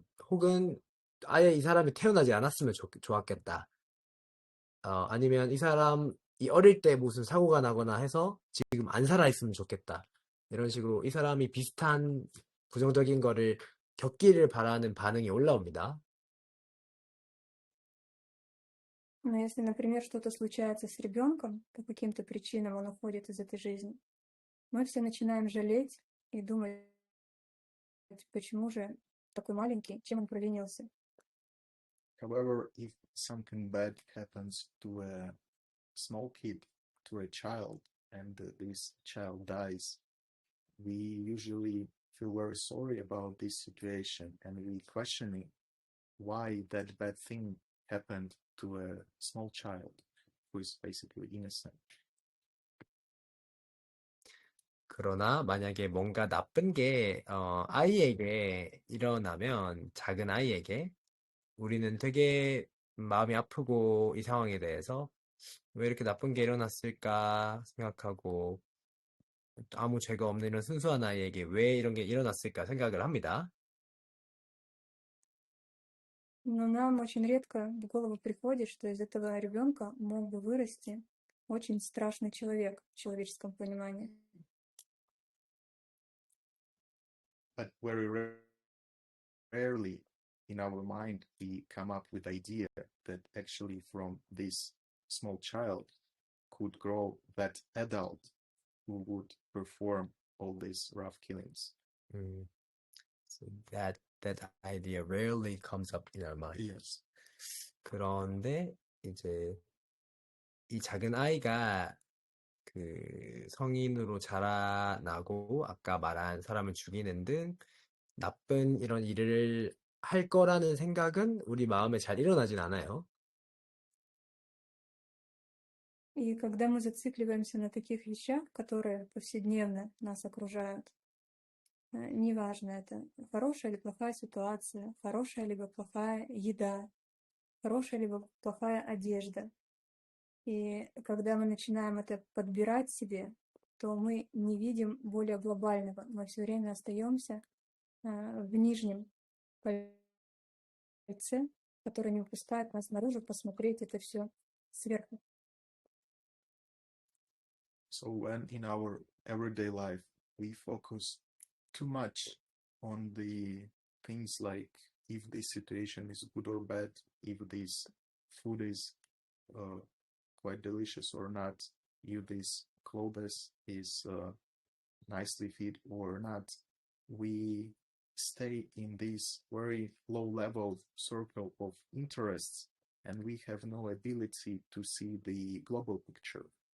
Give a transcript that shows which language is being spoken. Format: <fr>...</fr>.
<ko>혹은 아예 이 사람이 태어나지 않았으면 좋았겠다. 아니면 이 사람이 어릴 때 무슨 사고가 나거나 해서 지금 안 살아있으면 좋겠다. 이런 식으로 이 사람이 비슷한 부정적인 거를 겪기를 바라는 반응이 올라옵니다.</ko> <ru>Но если, например, что-то случается с ребенком, по каким-то причинам он уходит из этой жизни, мы все начинаем жалеть и думать, почему же такой маленький, чем он провинился.</ru> <en>However, if something bad happens to a small kid, to a child, and this child dies, we usually feel very sorry about this situation, and we questioning why that bad thing happened to a small child who is basically innocent.</en> <ko>그러나 만약에 뭔가 나쁜 게 아이에게 일어나면, 작은 아이에게, 우리는 되게 마음이 아프고 이 상황에 대해서 왜 이렇게 나쁜 게 일어났을까 생각하고, 아무 죄가 없는 이런 순수한 아이에게 왜 이런 게 일어났을까 생각을 합니다.</ko> <ru>Но нам очень редко в голову приходит, что из этого ребенка мог бы вырасти очень страшный человек в человеческом понимании.</ru> <en>But very rarely in our mind we come up with the idea that actually from this small child could grow that adult who would perform all these rough killings. So that idea rarely comes up in our mind. Yes.</en> <ko>그런데 이제 이 작은 아이가 그 성인으로 자라나고 아까 말한 사람을 죽이는 등 나쁜 이런 일을 할 거라는 생각은 우리 마음에 잘 일어나진 않아요.</ko> <ru>И когда мы зацикливаемся на таких вещах, которые повседневно нас окружают, неважно, это хорошая или плохая ситуация, хорошая либо плохая еда, хорошая либо плохая одежда, И когда мы начинаем это подбирать себе, то мы не видим более глобального. Мы все время остаемся в нижнем кольце, которое не выпускает нас наружу посмотреть это все сверху.</ru> <en>So when in our everyday life we focus too much on the things like if this situation is good or bad, if this food is quite delicious or not, if this clothes is nicely fit or not, we stay in this very low level circle of interests and we have no ability to see the global picture.</en>